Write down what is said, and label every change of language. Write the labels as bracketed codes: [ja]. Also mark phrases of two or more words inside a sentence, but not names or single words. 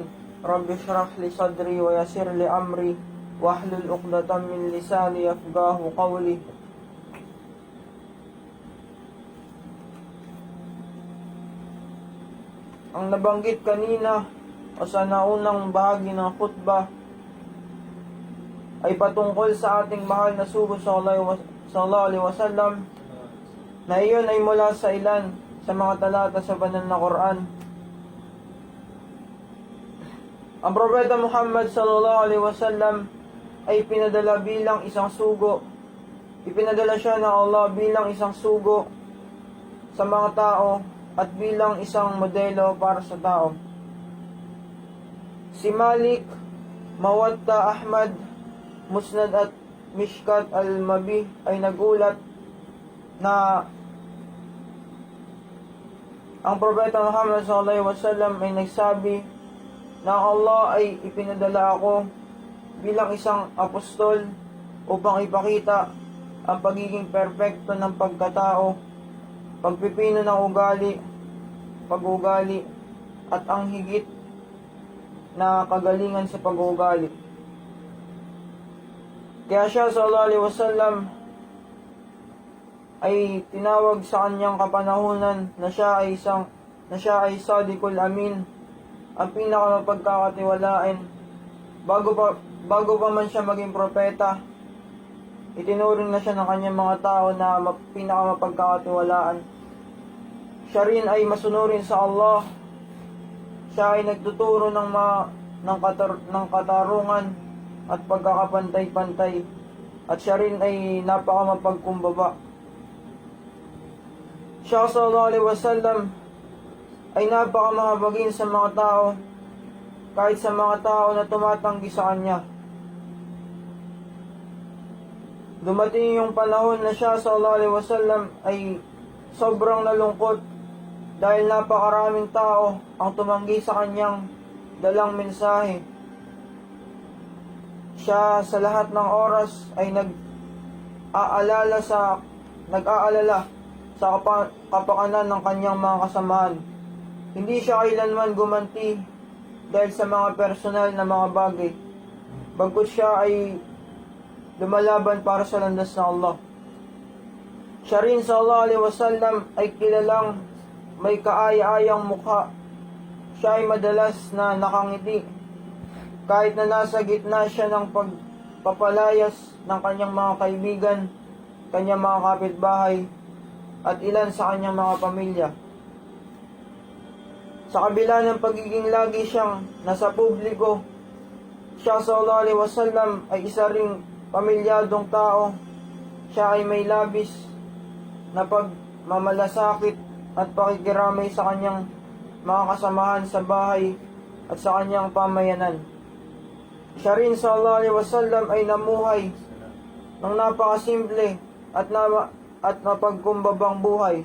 [ar] رب اشرح لي صدري ويسر لي أمري واحلل عقدة من لساني يفقهوا قولي. [tl] Ang nabanggit kanina o sa naunang bahagi ng khutbah ay patungkol sa ating mahal na sugo [ar] صلى الله عليه وسلم, [tl] na iyon ay mula sa ilan sa mga talata sa banal na Quran. Ang propeta Muhammad [ar] صلى الله عليه وسلم [tl] ay pinadala bilang isang sugo. Ipinadala siya ng Allah bilang isang sugo sa mga tao at bilang isang modelo para sa tao. Si Malik, Mawatta, Ahmad, Musnad at Mishkat al-Mabi ay nagulat na ang propeta Muhammad [ar] صلى الله عليه وسلم [tl] ay nagsabi na Allah ay ipinadala ako bilang isang apostol upang ipakita ang pagiging perpekto ng pagkatao, pagpipino ng pag-ugali, at ang higit na kagalingan sa pag-ugali. Kaya siya [ar] صلى الله عليه وسلم [tl] ay tinawag sa kanyang kapanahunan na siya ay [ar] الصادق الأمين, [tl] ang pinakamapagkakatiwalain. Bago pa man siya maging propeta, itinuring na siya ng kanyang mga tao na pinakamapagkakatiwalaan. Siya rin ay masunurin sa Allah. Siya ay nagtuturo ng katarungan at pagkakapantay-pantay. At siya rin ay napakamapagkumbaba. Siya [ar] صلى الله عليه وسلم [tl] ay napakamahabagin sa mga tao, kahit sa mga tao na tumatanggi sa kanya. Dumating yung panahon na siya [ar] صلى الله عليه وسلم [tl] ay sobrang nalungkot dahil napakaraming tao ang tumanggi sa kanyang dalang mensahe. Siya sa lahat ng oras ay nag-aalala sa kapakanan ng kanyang mga kasamahan. Hindi siya kailanman gumanti dahil sa mga personal na mga bagay, bagkus siya ay lumalaban para sa landas ng Allah. Siya rin [ar] صلى الله عليه وسلم [tl] ay kilalang may kaaya-ayang mukha. Siya ay madalas na nakangiti kahit na nasa gitna siya ng pagpapalayas ng kanyang mga kaibigan, kanyang mga kapitbahay, at ilan sa kanyang mga pamilya. Sa kabila ng pagiging lagi siyang nasa publiko, siya [ar] صلى الله عليه وسلم [tl] ay isa ring pamilyadong tao. Siya ay may labis na pagmamalasakit at pakikiramay sa kanyang mga kasamahan sa bahay at sa kanyang pamayanan. Siya rin [ar] صلى الله عليه وسلم [tl] ay namuhay ng napakasimple at mapagkumbabang buhay.